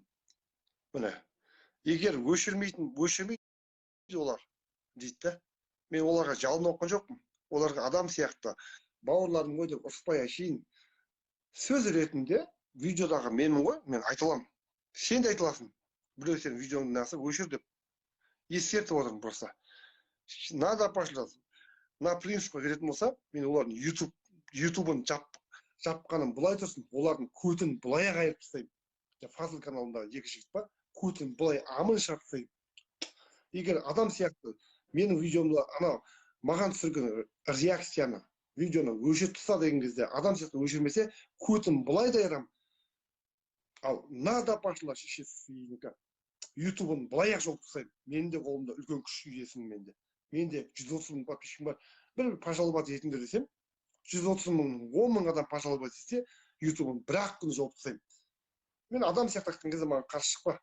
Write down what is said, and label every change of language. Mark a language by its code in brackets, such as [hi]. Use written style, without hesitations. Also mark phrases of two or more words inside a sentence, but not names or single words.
[kk] Міне, егер өшірмейді олар дейді. Мен оларға жалын оққан жоқпын. Оларға адам сияқты бауырларым ғой деп ұрыспай әшейін сөз ретінде видеодағы менмін ғой, мен айтылам. Сен де айтыласың. Біреу сен видеоңды насып өшір деп ескертіп отырмын просто. [ru] Надо пошлать. [kk] На принципқа келетін болса, мен олардың YouTube'ын жапқаным бұлай тұрсын, олардың көтін бұлай қайырып тастаймын. Фазыл каналындағы екі жігіт бар, көтін бұлай амын шығарып тастаймын. Егер адам сияқты менің видеомды анау маған түсірген реакцияны, видеоны өшіріп тастады деген кезде адам сияқты өшірмесе, көтін бұлай дайырам. Ал [ru] надо пошла [kk] шешесінікі. YouTube'ын бұлай-ақ жауып тастаймын. Менің де қолымда үлкен күш иесімін менде. Менде 130 мың подписчигім бар. Бір пожаловать етіңдер десем, 130 мың, 10 мың адам пожаловать етсе, YouTube'ын бір-ақ күні жауып тастаймын. Мен адам сияқты айтқан кезде маған қарсы шықпа.